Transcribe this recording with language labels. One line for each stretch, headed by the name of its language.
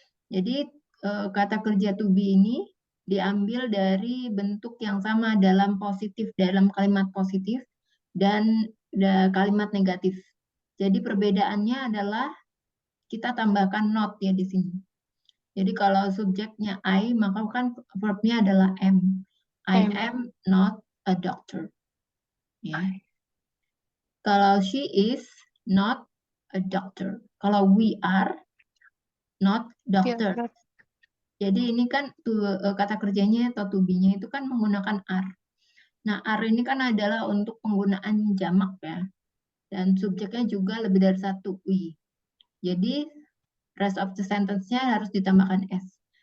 Indonesian: Jadi kata kerja to be ini diambil dari bentuk yang sama dalam positif, dalam kalimat positif dan kalimat negatif. Jadi perbedaannya adalah kita tambahkan not ya di sini. Jadi kalau subjeknya I, maka kan verbnya adalah am.
English: I am not a doctor. Ya.
Indonesian: Kalau
English: she is not a doctor.
Indonesian: Kalau
English: we are not We are doctor. not.
Indonesian: Jadi ini kan kata kerjanya atau to be-nya itu kan menggunakan are. Nah, are ini kan adalah untuk penggunaan jamak ya. Dan subjeknya juga lebih dari satu, we.
English: Jadi rest of the sentence-nya
Indonesian: harus ditambahkan s.